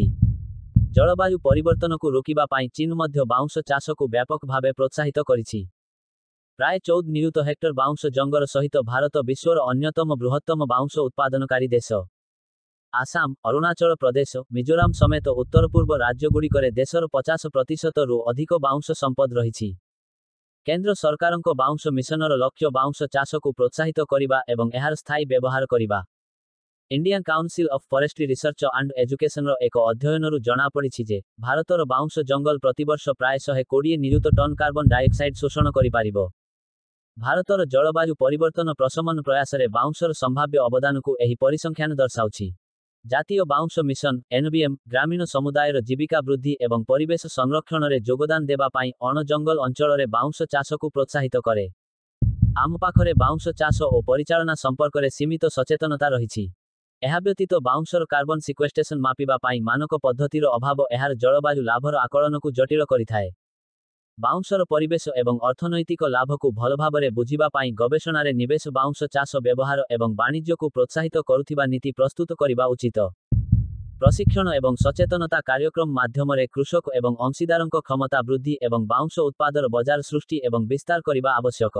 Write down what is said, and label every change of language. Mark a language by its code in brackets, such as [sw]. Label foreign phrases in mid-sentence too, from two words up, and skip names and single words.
[or] ଜଳବାୟୁ ପରିବର୍ତ୍ତନ କୁ ରୋକିବା ପାଇଁ ଚୀନ ମଧ୍ୟ ବାଉଁଶ ଚାଷ କୁ ବ୍ୟାପକ ଭାବେ ପ୍ରୋତ୍ସାହିତ କରିଛି। ପ୍ରାୟ 14 ନିୟୁତ ହେକ୍ଟର ବାଉଁଶ ଜଙ୍ଗଲ ସହିତ ଭାରତ ବିଶ୍ୱର ଅନ୍ୟତମ ବୃହତ୍ତମ ବାଉଁଶ ଉତ୍ପାଦନକାରୀ ଦେଶ। ଆସାମ, ଅରୁଣାଚଳ ପ୍ରଦେଶ, ମିଜୋରାମ ସମେତ ଉତ୍ତର ପୂର୍ବ ରାଜ୍ୟଗୁଡ଼ିକରେ ଦେଶର 50% ରୁ ଅଧିକ ବାଉଁଶ ସମ୍ପଦ ରହିଛି। କେନ୍ଦ୍ର ସରକାରଙ୍କ ବାଉଁଶ ମିଶନର ଲକ୍ଷ୍ୟ ବାଉଁଶ ଚାଷ କୁ ପ୍ରୋତ୍ସାହିତ କରିବା ଏବଂ ଏହାର ସ୍ଥାୟୀ ବ୍ୟବହାର କରିବା। ଇଣ୍ଡିଆନ କାଉନସିଲ ଅଫ ଫରେଷ୍ଟ୍ରି ରିସର୍ଚ୍ଚ ଆଣ୍ଡ ଏଜୁକେସନ ଏକ ଅଧ୍ୟୟନରୁ ଜଣା ପଡ଼ିଛି ଯେ ଭାରତର ବାଉଁଶ ଜଙ୍ଗଲ ପ୍ରତିବର୍ଷ ପ୍ରାୟ 120 ନିୟୁତ ଟନ [en] carbon dioxide [or] ଶୋଷଣ କରି ପାରିବ। ଭାରତର ଜଳବାୟୁ ପରିବର୍ତ୍ତନ ପ୍ରଶମନ ପ୍ରୟାସରେ ବାଉଁଶର ସମ୍ଭାବ୍ୟ ଅବଦାନ କୁ ଏହି ପରିସଂଖ୍ୟାନ ଦର୍ଶାଉଛି। ଜାତୀୟ ବାଉଁଶ ମିଶନ ଏନବିଏମ ଗ୍ରାମୀଣ ସମୁଦାୟର ଜୀବିକା ବୃଦ୍ଧି ଏବଂ ପରିବେଶ ସଂରକ୍ଷଣରେ ଯୋଗଦାନ ଦେବା ପାଇଁ ଅଣ ଜଙ୍ଗଲ ଅଞ୍ଚଳରେ ବାଉଁଶ ଚାଷ କୁ ପ୍ରୋତ୍ସାହିତ କରେ। ଆମ ପାଖରେ ବାଉଁଶ ଚାଷ ଓ ପରିଚାଳନା ସମ୍ପର୍କରେ ସୀମିତ ସଚେତନତା ରହିଛି। ଏହା ବ୍ୟତୀତ ବାଉଁଶର [en] carbon sequestration [or] ମାପିବା ପାଇଁ ମାନକ ପଦ୍ଧତିର ଅଭାବ ଏହାର ଜଳବାୟୁ ଲାଭର ଆକଳନ କୁ ଜଟିଳ କରିଥାଏ। ବାଉଁଶର ପରିବେଶ ଏବଂ ଅର୍ଥନୈତିକ ଲାଭ କୁ ଭଲ ଭାବରେ ବୁଝିବା ପାଇଁ ଗବେଷଣାରେ ନିବେଶ ବାଉଁଶ ଚାଷ ବ୍ୟବହାର ଏବଂ ବାଣିଜ୍ୟ କୁ ପ୍ରୋତ୍ସାହିତ କରୁଥିବା ନୀତି ପ୍ରସ୍ତୁତ କରିବା ଉଚିତ। ପ୍ରଶିକ୍ଷଣ ଏବଂ ସଚେତନତା କାର୍ଯ୍ୟକ୍ରମ ମାଧ୍ୟମରେ କୃଷକ ଏବଂ ଅଂଶୀଦାରଙ୍କ କ୍ଷମତା ବୃଦ୍ଧି ଏବଂ ବାଉଁଶ ଉତ୍ପାଦର ବଜାର ସୃଷ୍ଟି ଏବଂ ବିସ୍ତାର କରିବା ଆବଶ୍ୟକ।